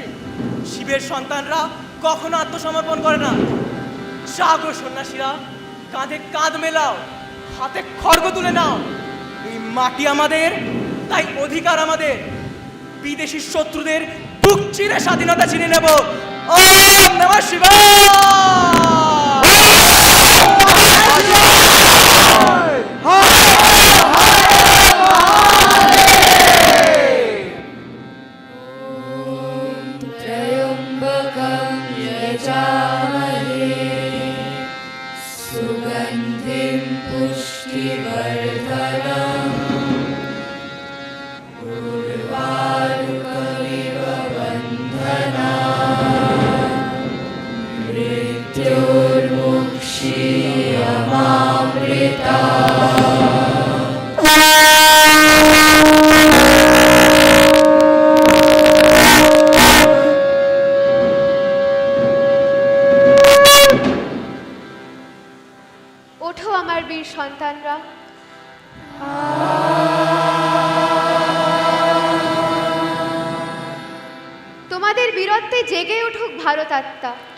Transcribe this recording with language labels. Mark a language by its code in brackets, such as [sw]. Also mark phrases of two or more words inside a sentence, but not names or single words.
[bn] শিবের সন্তানরা কখনো আত্মসমর্পণ করে না। জাগো সন্ন্যাসীরা, কাঁধে কাঁধ মেলাও, হাতে খড়গ তুলে নাও। এই মাটি আমাদের, তাই অধিকার আমাদের। বিদেশি শত্রুদের বুক চিরে স্বাধীনতা ছিনে নেব। [sa] ওম নমঃ শিবায়। त्र्यम्बकं यजामहे सुगन्धिं पुष्टिवर्धनम् उर्वारुकमिव बन्धनान् मृत्योर्मुक्षीयमामृता। [bn] ওঠো আমার বীর সন্তানরা, তোমাদের বীরত্বে জেগে উঠুক ভারত আত্মা।